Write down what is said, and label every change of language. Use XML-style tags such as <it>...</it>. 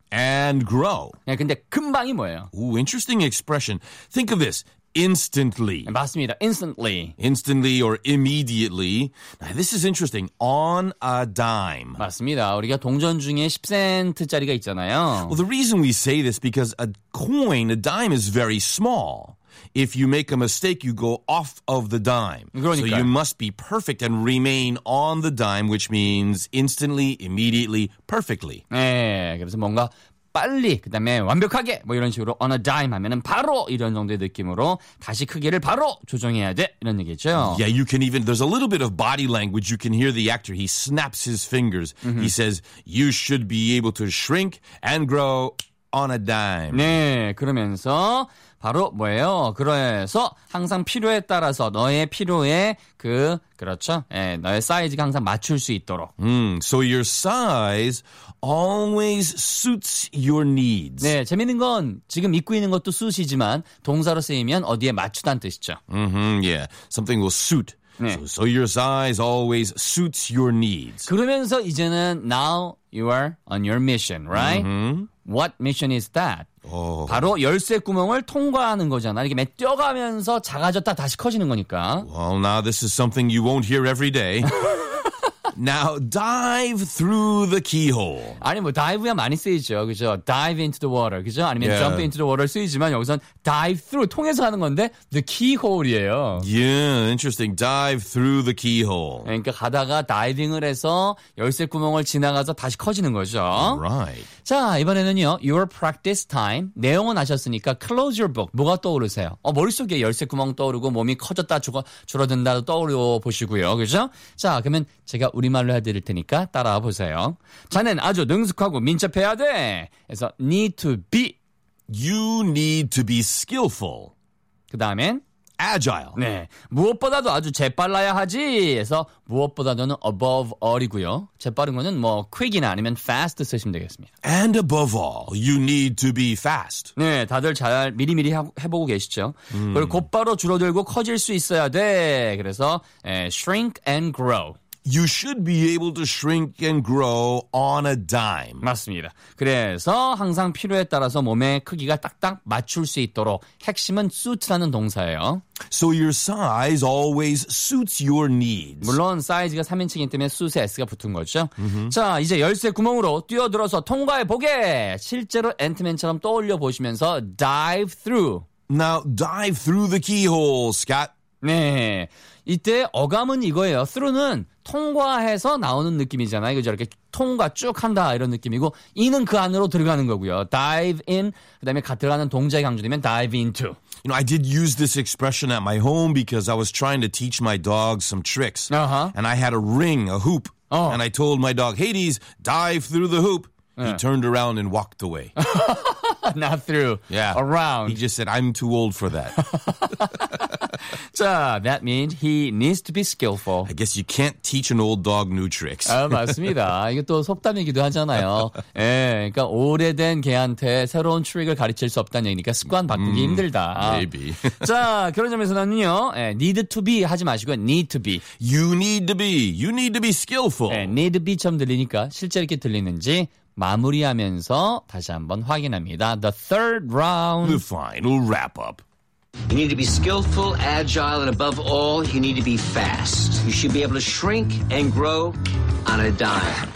<en>And grow.</en> <ko>예, 근데 금방이 뭐예요?</ko> <en>Ooh, interesting expression. Think of this. Instantly.</en> <ko>맞습니다. Instantly.</ko> <en>Instantly or immediately. Now, this is interesting. On a dime.</en> <ko>맞습니다. 우리가 동전 중에 10센트짜리가 있잖아요.</ko> <en>Well, the reason we say this because a coin, a dime is very small. If you make a mistake, you go off of the dime.</en> <ko>그러니까요.</ko> <en>So you must be perfect and remain on the dime, which means instantly, immediately, perfectly.</en> <ko>네, 그래서 뭔가 빨리 그다음에 완벽하게 뭐 이런 식으로</ko> <en>on a dime</en> <ko>하면은 바로 이런 정도의 느낌으로 다시 크기를 바로 조정해야 돼 이런 얘기죠.</ko> <en>Yeah, you can even there's a little bit of body language. You can hear the actor. He snaps his fingers. Mm-hmm. He says, "You should be able to shrink and grow on a dime."</en> <ko>네, 그러면서 바로 뭐예요? 그래서 항상 필요에 따라서 너의 필요에 그 그렇죠? 예, 너의 사이즈가 항상 맞출 수 있도록.</ko> <en>So your size always suits your needs.</en> <ko>네, 재밌는 건 지금 입고 있는 것도 suit이지만 동사로 쓰이면 어디에 맞추다는 뜻이죠.</ko> <en>Yeah. Something will suit.</en> <ko>네.</ko> <en>So your size always suits your needs.</en> <ko>그러면서 이제는</ko> <en>now you are on your mission, right? Mm-hmm. What mission is that? Oh.</en> <ko>바로 열쇠 구멍을 통과하는 거잖아. 이렇게 메뛰어가면서 작아졌다 다시 커지는 거니까.</ko> <en>Well, now this is something you won't hear every day. Now dive through the keyhole.</en> <ko>아니 뭐 dive야 많이 쓰이죠, 그죠?</ko> <en>Dive into the water,</en> <ko>그죠? 아니면</ko> <en>yeah. jump into the water</en> <ko>쓰이지만 여기선</ko> <en>dive through</en> <ko>통해서 하는 건데</ko> <en>the keyhole</en> <ko>이에요.</ko> <en>Yeah, interesting. Dive through the keyhole.</en> <ko>그러니까 가다가 다이빙을 해서 열쇠 구멍을 지나가서 다시 커지는 거죠.</ko> <en>Right.</en> <ko>자 이번에는요,</ko> <en>your practice time.</en> <ko>내용은 아셨으니까</ko> <en>close your book.</en> <ko>뭐가 떠오르세요? 머릿속에 열쇠 구멍 떠오르고 몸이 커졌다 줄어든다도 떠오르고 보시고요, 그죠? 자 그러면 제가 우리말로 해드릴 테니까 따라와 보세요. 자넨 아주 능숙하고 민첩해야 돼. 그래서</ko> <en>need to be. You need to be skillful.</en> <ko>그 다음엔</ko> <en>agile.</en> <ko>네. 무엇보다도 아주 재빨라야 하지. 그래서 무엇보다도는</ko> <en>above all</en> <ko>이고요. 재빠른 거는 뭐 quick이나 아니면 fast 쓰시면 되겠습니다.</ko> <en>And above all, you need to be fast.</en> <ko>네. 다들 잘 미리미리 해보고 계시죠. 그리고 곧바로 줄어들고 커질 수 있어야 돼. 그래서</ko> <en>shrink and grow. You should be able to shrink and grow on a dime.</en> <ko>맞습니다. 그래서 항상 필요에 따라서 몸의 크기가 딱딱 맞출 수 있도록 핵심은 suit라는 동사예요.</ko> <en>So your size always suits your needs.</en> <ko>물론 사이즈가 3인칭이기 때문에 suit에 S가 붙은 거죠. Mm-hmm. 자, 이제 열쇠 구멍으로 뛰어들어서 통과해 보게! 실제로 앤트맨처럼 떠올려 보시면서</ko> <en>dive through. Now dive through the keyhole, Scott.</en> <ko>네. 이때 어감은 이거예요. through는 통과해서 나오는 느낌이잖아요. 그죠? 이렇게 통과 쭉 한다 이런 느낌이고 in은 그 안으로 들어가는 거고요.</ko> <en>dive in</en> <ko>그다음에 가 들어가는 동작이 강조되면</ko> <en>dive into. You know, I did use this expression at my home because I was trying to teach my dog some tricks. Uh-huh. And I had a ring, a hoop. Oh. And I told my dog, "Hades, dive through the hoop." He turned around and walked away. Not through. Yeah. Around. He just said, "I'm too old for that." So that means he needs to be skillful. I guess you can't teach an old dog new tricks.</en> <ko>아, 맞습니다. 이게 또 속담이기도 하잖아요. 예, 그러니까 오래된 개한테 새로운 트릭을 가르칠 수 없다는 얘기니까 습관 바꾸기 힘들다.</ko> <en>Maybe.</en> <ko>자, 그런 점에서는요. 예,</ko> <en>need to be</en> <ko>하지 마시고 need to be.</ko> <en>You need to be. You need to be skillful.</en> <ko>예,</ko> <en>need be</en> <ko>처럼 들리니까 실제 이렇게 들리는지 마무리하면서 다시 한번 확인합니다.</ko> <en>The third round. The final wrap up. You need to be skillful, agile, and above all, you need to be fast. You should be able to shrink and grow on a dime.</en>